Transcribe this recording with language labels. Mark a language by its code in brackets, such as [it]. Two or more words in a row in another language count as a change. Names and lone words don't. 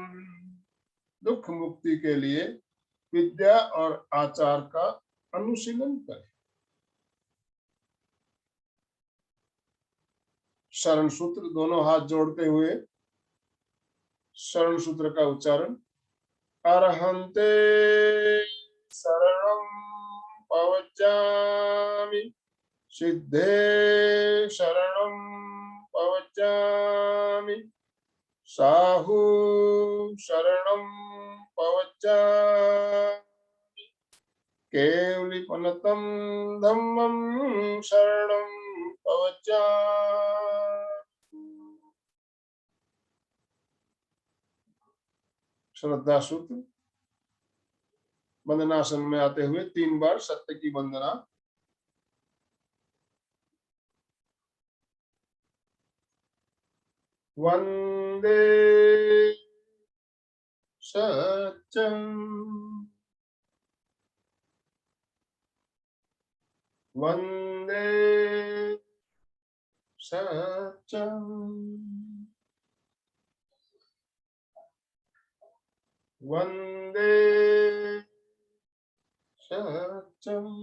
[hi] दुख मुक्ति के लिए विद्या और आचार का अनुशीलन करें। शरण सूत्र, दोनों हाथ जोड़ते हुए शरण सूत्र का उच्चारण। [pra] अर्हन्ते शरणं पवज्जामि सिद्धे शरणं पवज्जामि साहु शरणं पवज्जामि केवलिपनतं धम्मं शरणं पवज्जामि। [hi] श्रद्धा सूत्र। वंदनासन में आते हुए 3 बार सत्य की वंदना। [sa] वंदे सत्यम वंदे सत्यम वंदे सत्यम।